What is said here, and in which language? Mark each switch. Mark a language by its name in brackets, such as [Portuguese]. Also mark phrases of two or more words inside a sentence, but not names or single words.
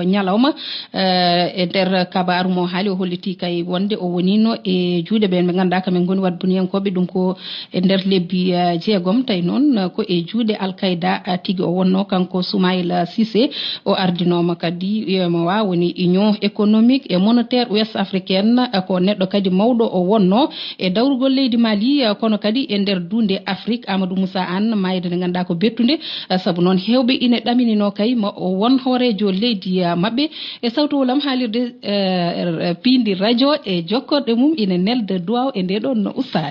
[Fula] ñalawma e nder kabaru mo haali o holliti kay wonde o wonino e juuɗe ɓen ɓe ganduɗa kamen goni wadde buniyankoɓe ɗum ko e nder lebbi jeegom tawi noon ko e juuɗe Al-Qaïda tigui o wonno kanko Soumaïla Cissé o ardinoma kadi wiyama woni [French] union économique et monétaire ouest africaine [Fula] ko neɗɗo kadi mawɗo o wonno e dawrugol leydi Mali kono kadi e nder dunde Afrique Amadou Moussa Anne mayde nde ganduɗa ko bettude saabu noon hewɓe rewɓe ina ɗaminino kay ma won hoorejo leydi maɓɓe e sawtowolam haalirde piindi radio e jokkorde mum ina nelde duwaw e nde ɗon ustade